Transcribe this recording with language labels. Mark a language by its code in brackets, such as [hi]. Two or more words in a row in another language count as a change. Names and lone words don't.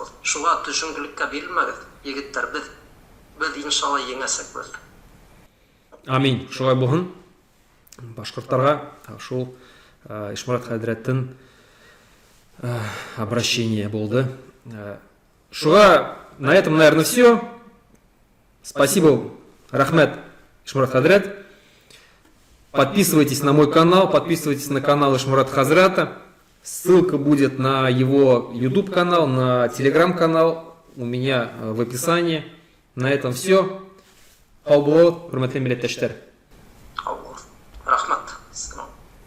[tt] Шуга төшенкелеккә бирелмәгез, егетләр, без иншалла еңәсәк без. Амин. Шулай булсын. Башкортларга шул Ишмурат хәзрәттән обращение булды. [ru] Шуга на этом, наверное, все. Спасибо, [tt] рахмет, Ишмурат хәзрәт. [ru] Подписывайтесь на мой канал, подписывайтесь на канал Ишмурат хәзрәта. Ссылка будет на его YouTube канал, на Telegram канал у меня в описании. На этом все. [tt] Хау булыгыз, хөрмәтле милләттәшләр. Рахмат.